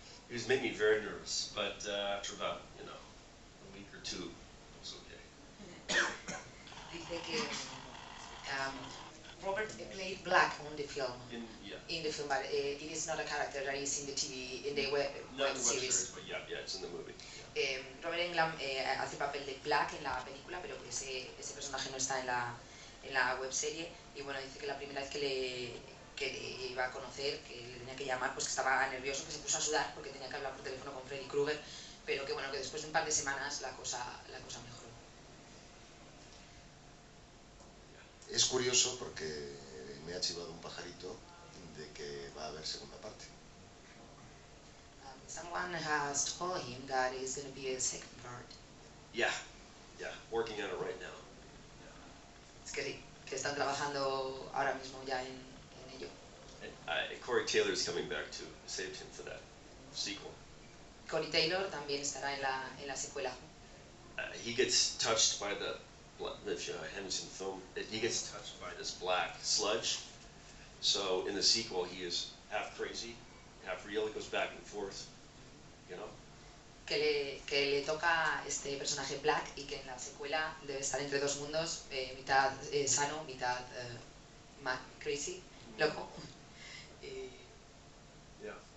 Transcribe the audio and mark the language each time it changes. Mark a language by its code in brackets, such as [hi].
[en] It was made me very nervous, but after about, you know, a week or two, it was okay. Dice que Robert played Black on the film. In the film, but it is not a character that is in the TV, in the web series. But yeah, it's in the movie. Yeah. [es] Robert Englund hace papel de Black en la película, pero que ese personaje no está en la web serie. Y bueno, dice que la primera vez que le iba a conocer, que le tenía que llamar, pues que estaba nervioso, que se puso a sudar porque tenía que hablar por teléfono con Freddy Krueger, pero que bueno, que después de un par de semanas la cosa mejoró. Es curioso porque me ha chivado un pajarito de que va a haber segunda parte. [en] Someone has told him that it's going to be a second part. Yeah, working on it right now. [es] Es que sí, que están trabajando ahora mismo ya en ello. [en] And Corey Taylor is coming back too. I saved him for that sequel. [es] Corey Taylor también estará en la secuela. [en] He gets touched by if you haven't seen the film, he gets touched by this black sludge. So in the sequel, he is half crazy, half real. He goes back and forth, you know. [es] Que le toca este personaje Black y que en la secuela debe estar entre dos mundos, mitad sano, mitad mad, crazy, loco. [en] Yeah.